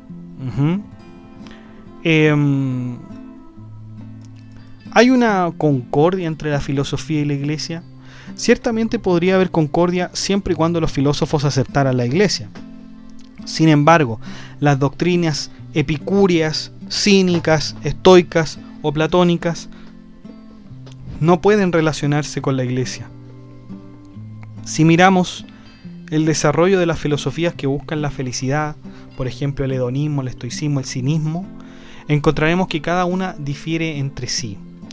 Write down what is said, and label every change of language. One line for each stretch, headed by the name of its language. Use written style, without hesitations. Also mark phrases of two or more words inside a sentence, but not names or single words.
Spanish: ¿Hay una concordia entre la filosofía y la iglesia? Ciertamente podría haber concordia siempre y cuando los filósofos aceptaran la iglesia. Sin embargo, las doctrinas epicúreas, cínicas, estoicas o platónicas no pueden relacionarse con la iglesia. Si miramos el desarrollo de las filosofías que buscan la felicidad, por ejemplo el hedonismo, el estoicismo, el cinismo, encontraremos que cada una difiere entre sí.